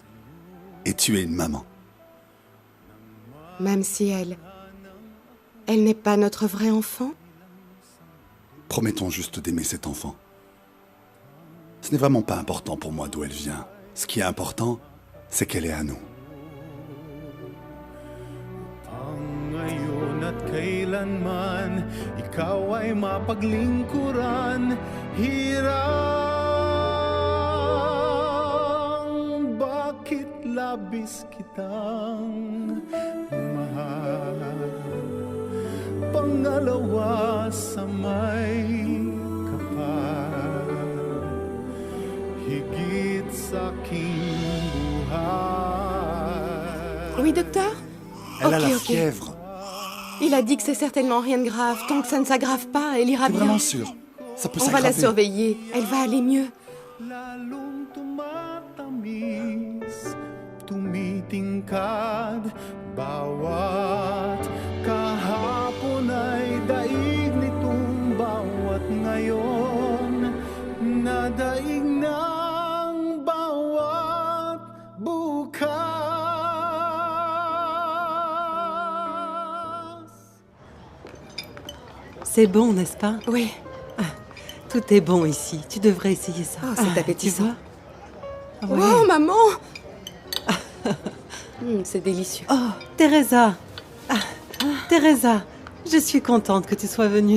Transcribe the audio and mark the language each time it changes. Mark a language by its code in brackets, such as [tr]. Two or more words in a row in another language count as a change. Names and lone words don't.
[fr] Et tu es une maman. Même si elle n'est pas notre vrai enfant? Promettons juste d'aimer cet enfant. Ce n'est vraiment pas important pour moi d'où elle vient. Ce qui est important, c'est qu'elle est à nous. [tl] Ngayon at kailanman, ikaw ay mapaglingkuran, hirang bakit labis kitang mahal. pangalawa sa may kapal. Higit sa aking buhay. [fr] Oui, docteur? Elle a Ok, la ok. fièvre. Il a dit que c'est certainement rien de grave. Tant que ça ne s'aggrave pas, elle ira T'es bien. vraiment sûr? Ça peut On va la s'aggraver. surveiller. Elle va aller mieux. [tl] Lalong tumatamis, tumitingkad, bawat kahapon ay daig nitong bawat ngayon, nadaig ng bawat bukas. [fr] C'est bon, n'est-ce pas? Oui. Tout est bon ici. Tu devrais essayer ça. Ah, c'est appétissant. Tu vois? Ouais. Oh, maman! C'est délicieux. Oh, Teresa. Teresa, je suis contente que tu sois venue.